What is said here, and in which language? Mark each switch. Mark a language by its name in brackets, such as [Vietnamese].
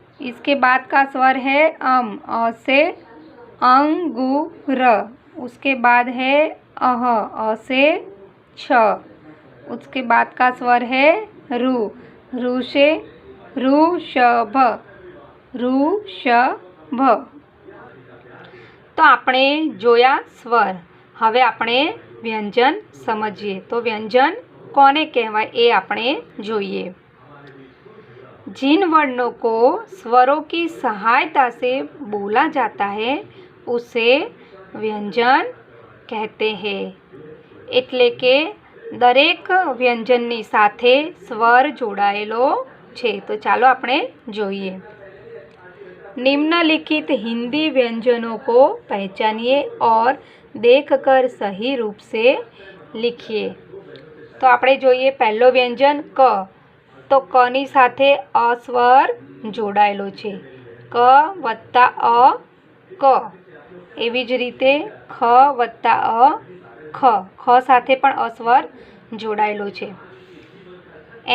[Hindi] इसके बाद का स्वर है अ से अंगूर। उसके बाद है अ से छ। उसके बाद का स्वर है रू से ऋषभ, ऋषभ। [Gujarati] तो આપણે જોયા સ્વર। હવે આપણે વ્યંજન સમજીએ। તો વ્યંજન કોને કહેવાય એ આપણે જોઈએ। [Hindi] जिन वर्णों को स्वरों की सहायता से बोला जाता है उसे व्यंजन कहते हैं। [Gujarati] એટલે કે દરેક વ્યંજનની સાથે સ્વર જોડાયેલો છે। તો ચાલો આપણે જોઈએ। [Hindi] निम्नलिखित हिंदी व्यंजनों को पहचानिए और देखकर सही रूप से लिखिए। [Gujarati] तो આપણે જોઈએ પહેલો વ્યંજન ક। तो કની સાથે અ સ્વર જોડાયેલો છે, ક વત્તા અ ક। એવી જ રીતે ખ વત્તા અ ખ, ખ સાથે પણ અ સ્વર જોડાયેલો છે।